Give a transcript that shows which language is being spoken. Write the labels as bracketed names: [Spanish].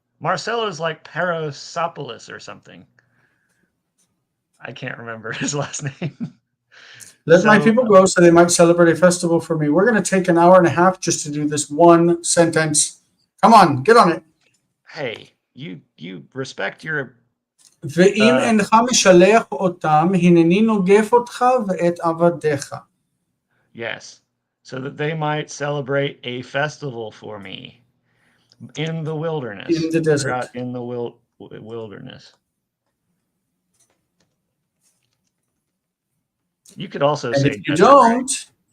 [English] Marcelo is like Parasopoulos or something. I can't remember his last name. Let my people go so they might celebrate a festival for me. We're going to take an hour and a half just to do this one sentence. Come on, get on it. Hey, you respect your... [Hebrew] ואם אינך משלח אותם, הנני נוגף אותך ואת עבדיך. [English] Yes, so that they might celebrate a festival for me in the wilderness. In the desert. In the wilderness. You could also say if you don't,